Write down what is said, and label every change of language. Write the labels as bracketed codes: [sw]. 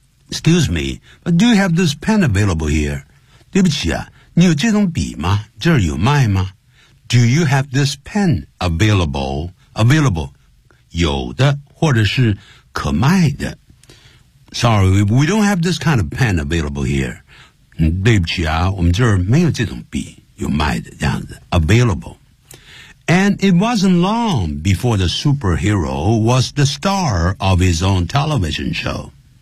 [en] Excuse me, but do you have this pen available here? [zh] 对不起啊，你有这种笔吗？这儿有卖吗？ [en] Do you have this pen available? [zh] Available, 有的或者是可卖的。 [en] Sorry, we don't have this kind of pen available here. [zh] 对不起啊，我们这儿没有这种笔有卖的这样子。 [en] Available. And it wasn't long before the superhero was the star of his own television show.